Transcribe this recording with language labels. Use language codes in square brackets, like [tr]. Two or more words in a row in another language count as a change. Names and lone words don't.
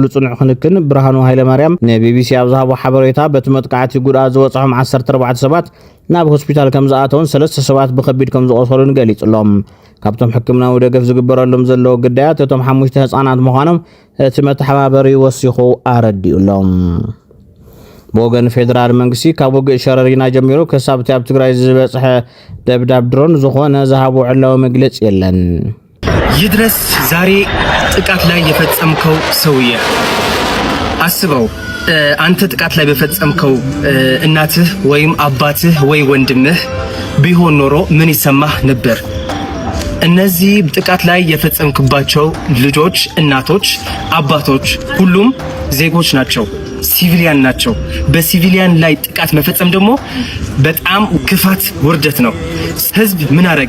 [ti] ጽኑዕ ክንክን ብርሃኑ ሃይለ ማርያም ንቢቢሲ ኣብ ዝሃቦ ሓበሬታ በቲ መጥቃዕቲ ጉድኣት ዝበጽሖም 14 ሰባት ናብ ሆስፒታል ከም ዝኣተውን 3 ሰባት ብከቢድ ከም ዝቆሰሉን ገሊጽሎም ካብቶም ሕክምናዊ ደገፍ ዝግበረሎም ዘለዎ ግዳያት እቶም 5 ህፃናት ምዃኖም እቲ መተሓባበሪ ወሲኹ ኣረዲኡሎም። ብወገን ፌደራል መንግስቲ ካብ ውግእ ሸረሪና ጀሚሩ ክሳብቲ ኣብ ትግራይ ዝበጽሐ ደብዳብ ድሮን ዝኾነ ዝሃቡ ዕላዊ መግለጽ የለን። [am] ይድረስ ዛሬ ጥቃት ላይ የፈጸምከው ሰውዬ አስበው አንተ ጥቃት ላይ በፈጸምከው እናትህ ወይም አባትህ ወይ ወንድምህ ቢሆን ኖሮ ምን ይሰማህ ነበር? እነዚህ ጥቃት ላይ የፈጸምክባቸው ልጆች፣ እናቶች፣ አባቶች ሁሉም ዜጎች ናቸው፣ ሲቪሊያን ናቸው። በሲቪሊያን ላይ ጥቃት መፈጸም ደግሞ በጣም ክፋት ውርደት ነው። ህዝብ ምን አረገ?